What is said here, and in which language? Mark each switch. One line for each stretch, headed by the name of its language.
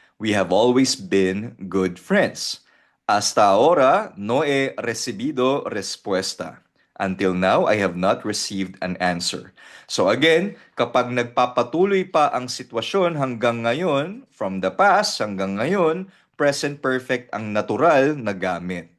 English: We have always been good friends.
Spanish: Hasta ahora no he recibido respuesta.
English: Until now, I have not received an answer.
Filipino: So again, kapag nagpapatuloy pa ang sitwasyon hanggang ngayon, from the past hanggang ngayon, present perfect ang natural na gamit.